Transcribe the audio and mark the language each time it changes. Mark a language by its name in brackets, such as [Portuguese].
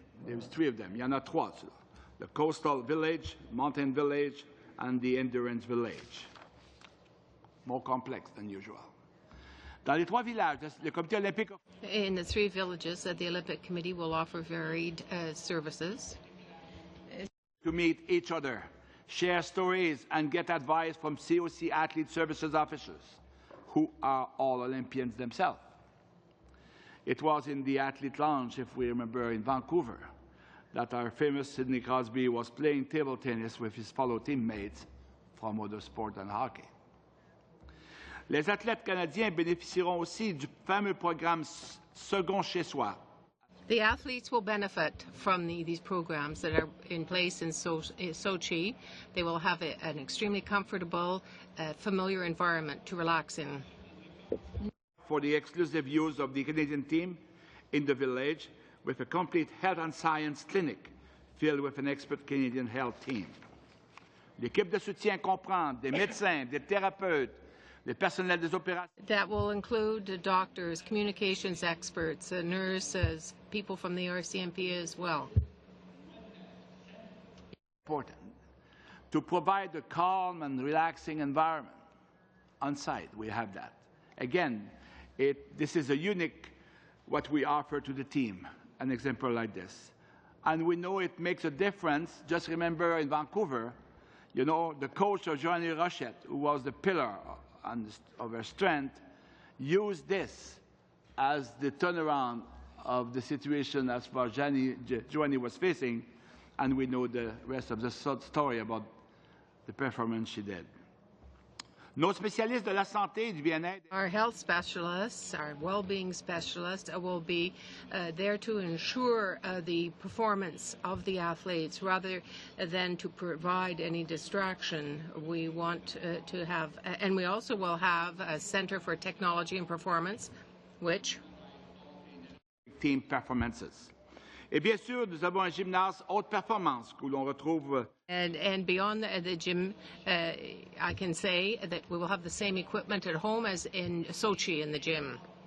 [English] There's 3 of them. [French] Il y en a 3. [English] The coastal village, mountain village, and the endurance village. More complex than usual. [French] Dans les 3 villages, le Comité olympique. [English] In the 3 villages, the Olympic Committee will offer varied services. To meet each other, share stories, and get advice from COC Athlete Services officers, who are all Olympians themselves. It was in the Athlete Lounge, if we remember, in Vancouver, that our famous Sidney Crosby was playing table tennis with his fellow teammates from other sports and hockey. [French] Les athlètes canadiens bénéficieront aussi du fameux programme Second chez soi. [English] The athletes will benefit from these programs that are in place in Sochi. They will have an extremely comfortable, familiar environment to relax in. For the exclusive use of the Canadian team in the village with a complete health and science clinic filled with an expert Canadian health team. [French] L'équipe de soutien comprend des médecins, des thérapeutes, des personnels des opérations. [English] That will include doctors, communications experts, nurses, people from the RCMP as well. Important to provide a calm and relaxing environment. On site, we have that. Again, this is a unique what we offer to the team, an example like this. And we know it makes a difference. Just remember in Vancouver, you know, the coach of Joanie Rochette, who was the pillar of her strength, used this as the turnaround of the situation as far as Joanie was facing, and we know the rest of the story about the performance she did. [French] Nos spécialistes de la santé et du bien-être. [English] Our health specialists, our well-being specialists will be there to ensure the performance of the athletes rather than to provide any distraction. We want to have, and we also will have a Center for Technology and Performance, which team performances. [French] Et bien sûr, nous avons un gymnase haute performance que l'on retrouve. [English] And beyond the gym, I can say that we will have the same equipment at home as in Sochi in the gym.